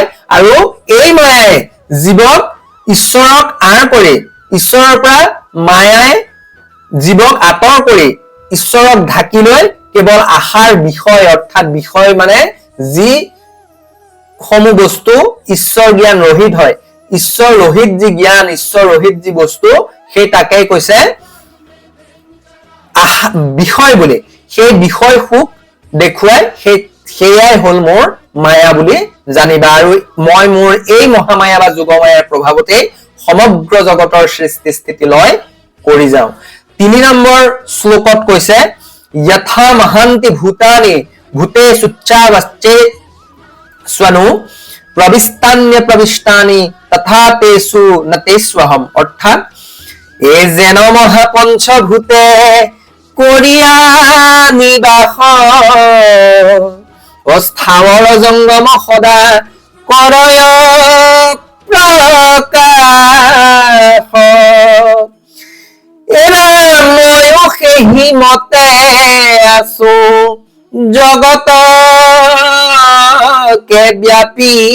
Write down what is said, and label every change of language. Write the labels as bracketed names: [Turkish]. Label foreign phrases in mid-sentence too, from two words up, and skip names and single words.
[Assamese] আৰু এই মায়াই জীৱক ঈশ্বৰক আঁৰ কৰি, ঈশ্বৰৰ পৰা মায়াই জীৱক আঁতৰ কৰি ঈশ্বৰক ঢাকি লৈ কেৱল আশাৰ বিষয়, অৰ্থাৎ বিষয় মানে যি সমূহ বস্তু ঈশ্বৰ জ্ঞান ৰহিত হয়, ঈশ্বৰ ৰহিত যি জ্ঞান, ঈশ্বৰ ৰহিত যি বস্তু, সেই তাকেই কৈছে বিষয় বুলি। সেই বিষয় সুখ দেখুৱাই সেয়াই হল মোৰ মায়া বুলি জানিবা। আৰু মই মোৰ এই মহামায়া বা যোগমায়াৰ প্ৰভাৱতেই সমগ্ৰ জগতৰ সৃষ্টি স্থিতি লয় কৰি যাওঁ। 3 নম্বৰ শ্লোকত কৈছে [Sanskrit] यथा महान्ति भूतानि भूतेषुच्चावश्चे स्वनु प्रविष्टान्य प्रविष्टानि तथा तेषु न तेष्वहम। [Assamese] অর্থাৎ এ যেন মহা পঞ্চভূতে করিয়া নিবাস অস্থাৱৰ জংগম সদা কৰয় প্ৰকাশ। এৰা ময়ো সেই মতে আছো জগতকে ব্যাপী।